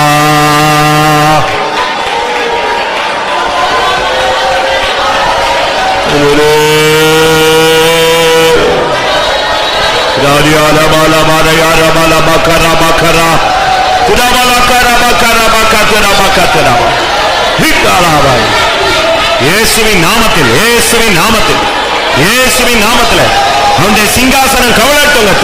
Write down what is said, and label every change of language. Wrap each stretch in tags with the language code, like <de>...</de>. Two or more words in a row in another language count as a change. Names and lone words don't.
<ta>Radiyala bala bala yara bala bakara bakara. Tura bala kara bakara bakara bakara. Hikala bala. இயேசுவின் நாமத்தில், இயேசுவின் நாமத்தில், இயேசுவின் நாமத்தில் அவனுடைய சிங்காசனம் கவிழட்டும்.</ta>